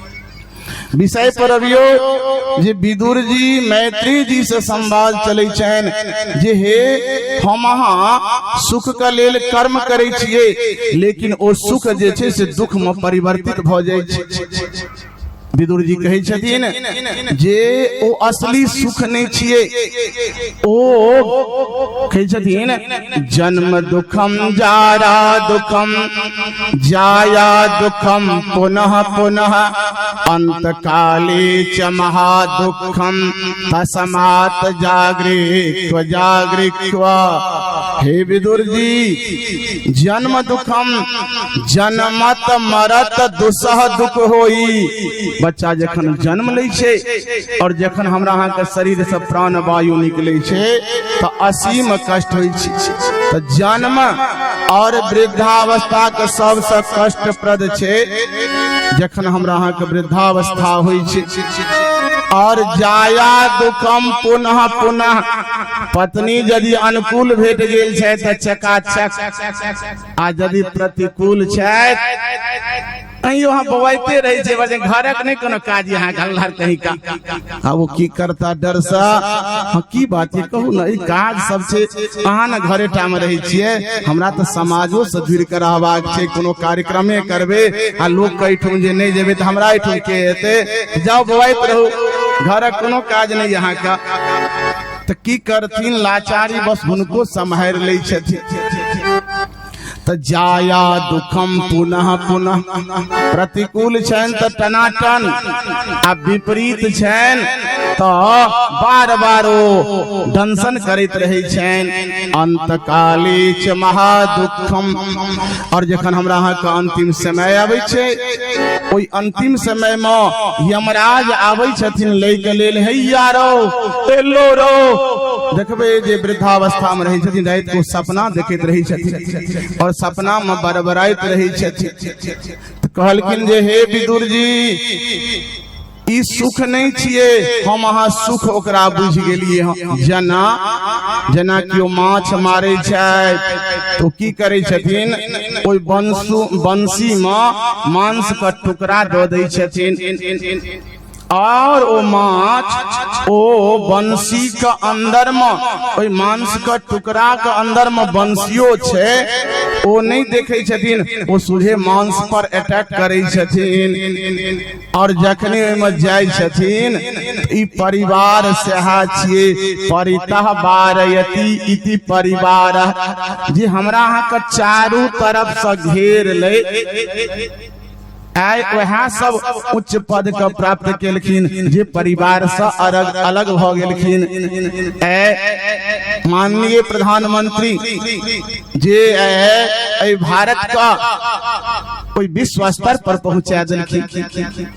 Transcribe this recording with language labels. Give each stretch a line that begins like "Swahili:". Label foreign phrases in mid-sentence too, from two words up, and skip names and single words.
Maithili: विषय पर अभियो जे विदुर जी मैत्री जी से संवाद चले छन जे हे हम अहाँ सुख के लेल कर्म करे छिए, लेकिन ओ सुख जे छे से दुख में परिवर्तित भ जाय छे। विदुर जी कहे छथिन जे ओ असली सुख नहीं छिए, ओ कहे छथिन
Sanskrit: जन्म दुखम जारा दुखम जाया दुखम पुनः पुनः अंत काले च महा दुखम तस्मात् जागृत्व जागृत्व।
Maithili: हे विदुर जी,
Sanskrit: जन्म दुखम
Maithili: जन्मत मरत दुसह दुख होई। बच्चा जखन जन्म ले छे और जखन हमरा अहाँ के शरीर से प्राण वायु निकले छे तो असीम कष्ट होई छे। तो जन्म और वृद्धावस्था के सबसे कष्टप्रद छे जखन हमरा अहाँ के वृद्धावस्था होई छे। और
Sanskrit: जाया दुखम पुनः पुनः,
Maithili: पत्नी यदि अनुकूल भेट गेल छै त चकाचक, आ यदि प्रतिकूल छै अयो हम बवाइते रहे छे, बजे घरक नहीं कोनो काज यहाँ गल्लार कहीं का आ वो की करता डर सा हाँ की बात ये कहू ना, ई काज सब छे अहाँ न घरे टा में रहे छिए, हमरा तो समाजो से जुड़ के रहबाक छे। कोनो कार्यक्रमे करबे आ लोग कहिठुम जे नहीं जेबे त हमरा एठुम के हेते, जाओ बवाइत रहू, घरक कोनो काज नहीं यहाँ का। तो की करथिन लाचारी बस हुनको सम्हार ले छथिन। तो
Sanskrit: जाया दुखम पुनः पुनः,
Maithili: प्रतिकूल छन तो टनाटन आ विपरीत छन तो बार बार वो दंशन करते रहे छन।
Sanskrit: अंत काले च महा दुखम,
Maithili: और जखन हमरा अहाँ के अंतिम समय आवे छे, ओई अंतिम समय में यमराज आवे छथिन लै के लेल, हैया रो एलो रो। देखबे जे वृद्धावस्था में रहे छथिन रात को सपना देखैत रहे छथिन और सपना में बरबराइत रहे छथिन। तो कहलखिन जे हे विदुर जी, ई सुख नहीं छिए, हम अहाँ सुख ओकरा बुझ गेलिए। जना जना कियो माछ मारे छै तो की करे छथिन, ओई बंसी में मांस का टुकड़ा दो दै छथिन, और ओ माछ ओ बंसी के अंदर में ओई मांस का टुकड़ा के अंदर में बंसियो छे, ओ नहीं देखे छथिन, ओ सीधे मांस पर अटैक करे छथिन। और जखने में जाय छथिन ई परिवार सेहा छिए,
Sanskrit: परितः बारयति इति परिवार,
Maithili: जे हमरा अहाँ के चारू तरफ से घेर ले। आय वह सब उच्च पद का प्राप्त केलखिन जे परिवार से अलग अलग भ गेलखिन। माननीय प्रधानमंत्री जे भारत का कोई विश्व स्तर पर पहुंचा देलखिन।